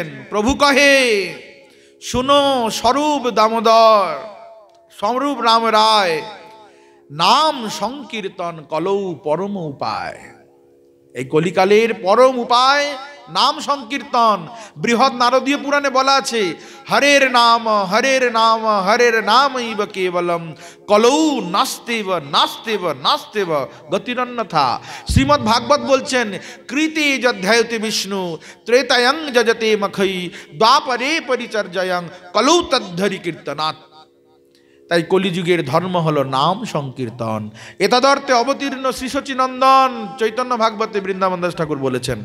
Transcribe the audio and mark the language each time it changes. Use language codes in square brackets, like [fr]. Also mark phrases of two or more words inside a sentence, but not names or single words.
[bn] প্রভু কহে, শুনো স্বরূপ দামোদর, স্বরূপ রাম রায়, নাম সংকীর্তন কলৌ পরম উপায়। এই কলিকালের পরম উপায় নাম সংকীর্তন। বৃহৎ নারদীয় পুরাণে বলা আছে, [sa] হরের নাম হরের নাম হরের নাম ইব কেবলম কলৌ নাস্তেব নাস্তেব নাস্তেব গতিরন্যথা। [bn] শ্রীমদ্ ভাগবত বলছেন, [sa] কৃতে যধ্যায়তে বিষ্ণু ত্রেতায়ং যজতে মখৈ দ্বাপরে পরিচর্যায়ং কলৌ তদ্ধরি কীর্তনাৎ। [bn] তাই কলিযুগের ধর্ম হলো নাম সংকীর্তন। এতদর্থে অবতীর্ণ শ্রী সচিনন্দন চৈতন্য ভাগবতে বৃন্দাবন দাস ঠাকুর বলেছেন।